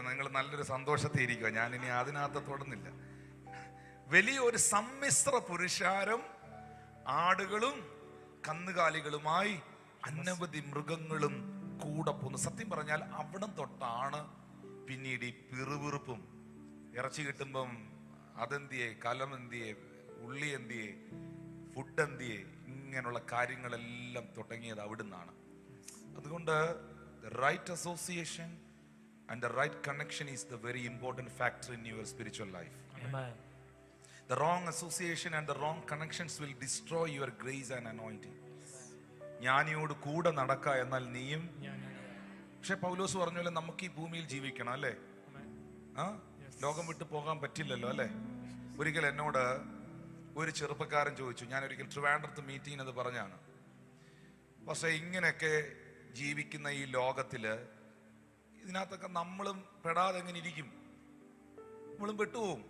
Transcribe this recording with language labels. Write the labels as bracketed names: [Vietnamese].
[Malayalam] നിങ്ങൾ നല്ലൊരു സന്തോഷത്തിൽ ഇരിക്കുക. ഞാൻ ഇനി അതിനകത്ത് തൊടുന്നില്ല. വലിയൊരു സമ്മിശ്ര പുരുഷാരം ആടുകളും കന്നുകാലികളുമായി അനവധി മൃഗങ്ങളും കൂടെ പോന്നു. സത്യം പറഞ്ഞാൽ അവിടം തൊട്ടാണ് പിന്നീട് ഈ പിറുപിറുപ്പും ഇറച്ചി കിട്ടുമ്പം അതെന്തിയെ, കലമെന്തിയെ, ഉള്ളി എന്തിയെ, ഫുഡ് എന്തിയെ, ഇങ്ങനെയുള്ള കാര്യങ്ങളെല്ലാം തുടങ്ങിയത് അവിടുന്നാണ്. അതുകൊണ്ട് [English] the right association and the right connection is the very important factor in your spiritual life. Amen. The wrong association and the wrong connections will destroy your grace and anointing. [Malayalam] ജ്ഞാനിയോട് കൂടെ നടക്കുക എന്നാൽ നീയും. പക്ഷെ പൗലോസ് പറഞ്ഞ പോലെ നമുക്ക് ഈ ഭൂമിയിൽ ജീവിക്കണം, അല്ലേ? ലോകം വിട്ടു പോകാൻ പറ്റില്ലല്ലോ, അല്ലേ? ഒരിക്കൽ എന്നോട് ഒരു ചെറുപ്പക്കാരൻ ചോദിച്ചു. ഞാൻ ഒരിക്കൽ ട്രിവാൻഡ്രത്ത് മീറ്റിംഗ് അത് പറഞ്ഞാണ്. പക്ഷെ ഇങ്ങനെയൊക്കെ ജീവിക്കുന്ന ഈ ലോകത്തില് ഇതിനകത്തൊക്കെ നമ്മളും പെടാതെ എങ്ങനെ ഇരിക്കും? നമ്മളും പെട്ടുപോകും.